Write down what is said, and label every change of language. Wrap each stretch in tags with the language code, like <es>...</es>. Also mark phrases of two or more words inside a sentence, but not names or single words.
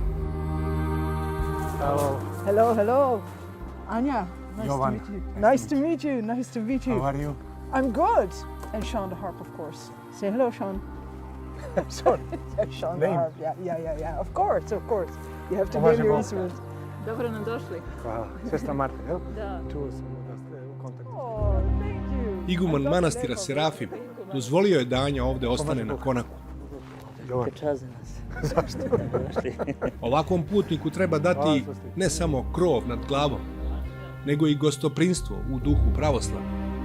<en>Hello. Hello, hello. Anja, nice Jovan. to meet you. Nice to meet you. Nice to meet you. How are you? I'm good. And Sean the harp, of course. Say hello, Sean. Sorry. Sean the Name? harp. Yeah. Of course. You have to Može name your Bog. instrument.</en> <sr>Dobro nam došli. Hvala. Sestra Marta, jel? Da. Čuo sam da ste u kontaktu.</sr> <en>Oh, thank you.</en> <sr>Iguman manastira Serafim dozvolio je da Anja ovde ostane na konaku. Jovan. Čazi nas. Zašto? Ovakvom putniku treba dati ne samo krov nad glavom, nego i gostoprinstvo u duhu pravoslavlja.</sr>